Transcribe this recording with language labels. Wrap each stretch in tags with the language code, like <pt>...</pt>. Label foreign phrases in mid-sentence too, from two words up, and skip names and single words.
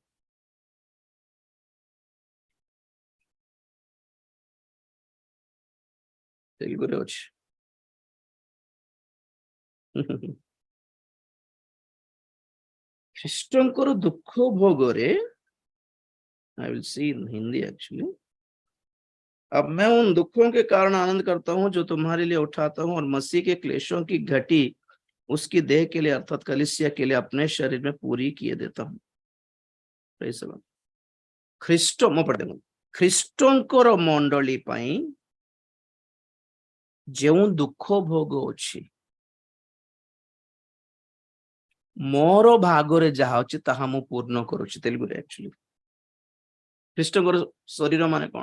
<or>ତେଲୁଗୁରେ ଅଛି। ଖ୍ରୀଷ୍ଟଙ୍କର ଦୁଃଖ ଭୋଗରେ,</or> <en>I will see in Hindi actually.</en> <hi>अब मैं उन दुखों के कारण आनंद करता हूं जो तुम्हारे लिए उठाता हूं, और मसीह के क्लेशों की घटी उसकी देह के लिए अर्थात कलीसिया के लिए अपने शरीर में पूरी किए देता हूं।</hi> <en>Praise the Lord.</en> <or>ଖ୍ରୀଷ୍ଟ ମୁଁ ପଢି ଦେଖନ୍ତୁ, ଖ୍ରୀଷ୍ଟଙ୍କର ମଣ୍ଡଳୀ ପାଇଁ ଯେଉଁ ଦୁଃଖ ଭୋଗ ଅଛି ମୋର ଭାଗରେ ଯାହା ଅଛି ତାହା ମୁଁ ପୂର୍ଣ୍ଣ କରୁଛି। ତେଲୁଗୁରେ ଆକ୍ଚୁଆଲି ଖ୍ରୀଷ୍ଟଙ୍କର ଶରୀର ମାନେ କଣ?</or>